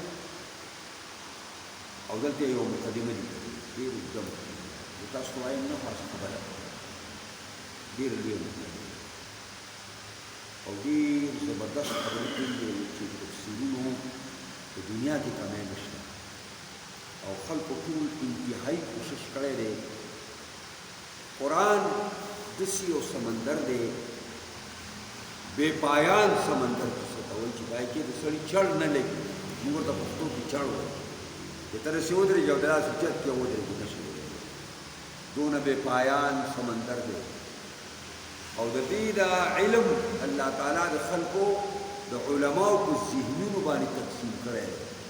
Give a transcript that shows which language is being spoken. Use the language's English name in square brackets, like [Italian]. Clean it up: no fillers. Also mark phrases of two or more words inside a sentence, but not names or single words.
[Pashto] او دلته یو مقدمه لیکلې ډېر اوږده مقدمه زه تاسو ته وایم نه خاصه خبره ډېره لویه مقدمه او ډېر زبردست خبرې کړي دي چې تفسیرونو په دنیا کې کمی نشته او خلکو ټول انتهایي کوشش کړی دی قرآن داسې یو سمندر دی بے پایان سمندر کیسے ته وایي چې پای کې د سړي چړ نه لګي موږ ورته پښتو کې چړ وایو چې ته رسې ودرېږي او داسې جت کې ودرېږي نشي دونه بے پایان سمندر دی او د دې د علم الله تعالی د خلکو د علماو په ذهنونو باندې تقسیم کړی دی